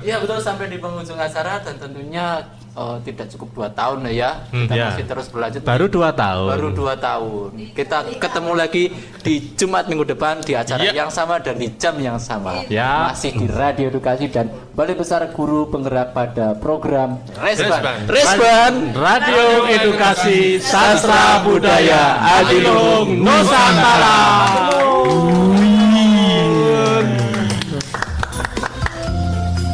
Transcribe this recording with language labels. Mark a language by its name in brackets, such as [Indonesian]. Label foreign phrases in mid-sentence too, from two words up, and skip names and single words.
[Indonesian] Ya betul, sampai di penghujung acara dan tentunya tidak cukup 2 tahun ya. Kita masih terus berlanjut. Baru 2 tahun. Baru 2 tahun. Kita ketemu lagi di Jumat minggu depan di acara yang sama dan di jam yang sama. Ya. Masih di Radio Edukasi dan Balai Besar Guru Penggerak pada program Resban Radio Edukasi Sastra Budaya Adiluhung Nusantara.